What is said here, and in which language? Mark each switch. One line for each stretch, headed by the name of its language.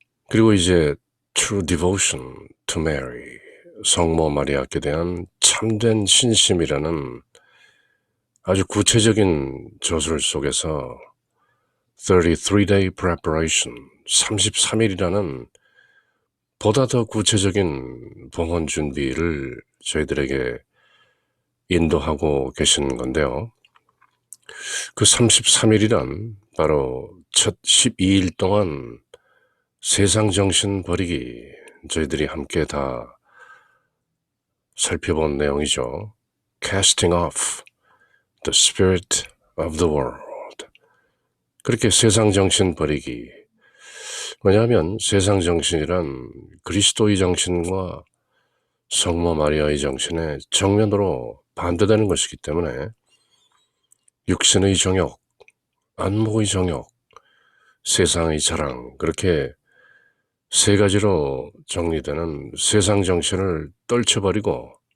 Korean: 그리고 이제 True Devotion to Mary, 성모 마리아께 대한 참된 신심이라는 아주 구체적인 저술 속에서
English: 33-day preparation,
Korean: 33일이라는 보다 더 구체적인 봉헌 준비를 저희들에게 인도하고 계신 건데요. 그 33일이란 바로 첫 12일 동안 세상 정신 버리기, 저희들이 함께 다 살펴본 내용이죠.
English: Casting off the spirit of the world.
Korean: 그렇게 세상 정신 버리기. 왜냐하면 세상 정신이란 그리스도의 정신과 성모 마리아의 정신에 정면으로 반대되는 것이기 때문에 육신의 정욕, 안목의 정욕, 세상의 자랑, 그렇게 세 가지로 정리되는 세상 정신을 떨쳐버리고